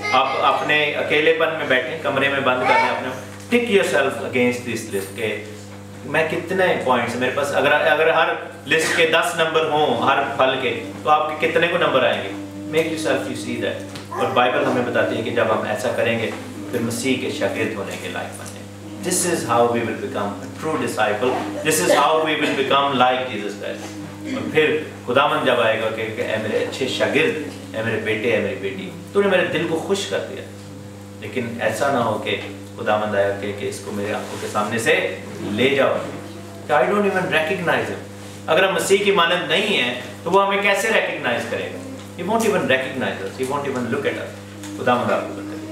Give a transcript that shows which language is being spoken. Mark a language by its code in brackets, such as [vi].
[ur] آپ اپنے اکیلے پن میں بیٹھیں، کمرے میں بند کر لیں اپنے. [en] tick yourself against this list [ur] کہ میں کتنے پوائنٹس میرے پاس. اگر ہر لسٹ کے 10 نمبر ہوں ہر پھل کے تو آپ کے کتنے کو نمبر آئیں گے؟ [en] Make yourself you see that. [ur] اور بائبل ہمیں بتاتی ہے کہ جب ہم ایسا کریں گے پھر مسیح کے شاگرد ہونے کے لائق بنیں. [en] This is how we will become a true disciple. This is how we will become like Jesus Christ. [ur] اور پھر خداوند جب آئے گا کہ اے میرے اچھے شاگرد، اے میرے بیٹے، اے میری بیٹی، تو نے میرے دل کو خوش کر دیا. لیکن ایسا نہ ہو کہ خداوند آیا کہ اس کو میرے آنکھوں کے سامنے سے لے جاؤ کہ [en] I don't even recognize him. [ur] اگر ہم مسیح کی مانند نہیں ہیں تو وہ ہمیں کیسے ریکگنائز کرے گا؟ [en] He won't even recognize us. He won't even look at us. [ur] خداوند آپ کو بتائے.